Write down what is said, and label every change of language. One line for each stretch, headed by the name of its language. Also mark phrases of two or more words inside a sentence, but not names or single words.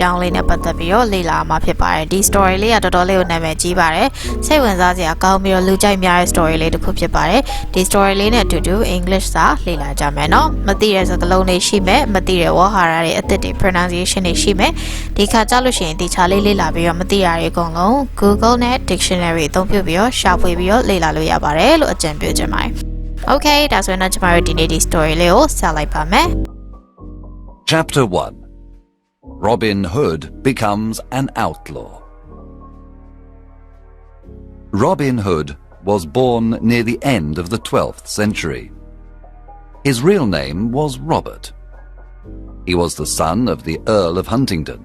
Burmese: ကြောင်းလေးနဲ့ပတ်သက်ပြီးတော့လေ့လာမှာဖြစ်ပါတယ်ဒီ story လေးကတော်တော်လေးကိုနာမည်ကြီးပါတယ်စိတ်ဝင်စားစရာကောင်းပြီးတော့လူကြိုက်များတဲ့ story လေးတစ်ခုဖြစ်ပါတယ်ဒီ story လေးနဲ့အတူတူ English စာလေ့လာကြမယ်နော်မသိတဲ့စကားလုံးတွေရှိမယ်မသိတဲ့ဝေါ်ဟာရတွေအသစ်တွေ pronunciation တွေရှိမယ်ဒီခါကြလို့ရှိရင်ဒီချာလေးလေ့လာပြီးတော့မသိရတဲ့ Google နဲ့ dictionary အသုံးပြုပြီးတော့ရှာဖွေပြီးတော့လေ့လာလို့ရပါတယ်လို့အကြံပြုချင်ပါတယ် Okay ဒါဆိုရင်တော့ကျမတို့ဒီနေ့ဒီ story လေးကိုဆက်လိုက်ပါမယ်
English: Chapter 1 Robin Hood becomes an outlaw. Robin Hood was born near the end of the 12th century. His real name was Robert. He was the son of the Earl of Huntingdon.